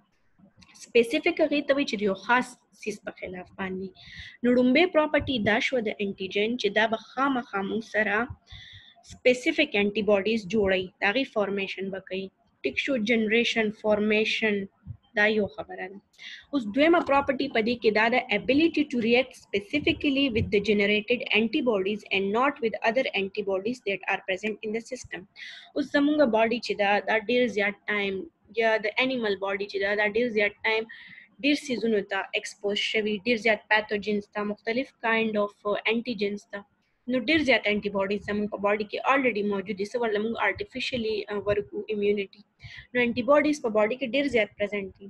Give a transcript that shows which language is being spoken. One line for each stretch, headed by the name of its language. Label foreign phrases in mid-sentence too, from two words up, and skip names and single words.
Pashto: سپیسیفیک هغې ته وایي چې د یو خاص سیز په خلاف باندې. نو لومبۍ پراپرټي دا شوه د انټیجن چې دا به خامخا موږ سره
English: specific antibodies
Pashto: جوړوي، د هغې فارمیشن به کوي. ټیک شو.
English: generation, formation,
Pashto: دا یو خبره ده. اوس دویمه پراپرټي په دې کې دا ده
English: ability to react specifically with the generated antibodies and not with other antibodies that are present in the system.
Pashto: اوس زمونږ باډي چې دا ډېر زیات ټایم، یا د
English: animal body
Pashto: چې دا ډېر زیات ټایم ډېر سیزونو ته ایکسپوز شوي، ډېر زیات پیتوجنز ته، مختلف
English: kind of antigens
Pashto: ته، نو ډېر زیات
English: antibodies
Pashto: زموږ په باډي کې الریډي موجود دي، څه ورله موږ آرټیفیشلي ورکو امیونټي، نو
English: antibodies
Pashto: په باډي کې ډېر زیات پرزنټ دي.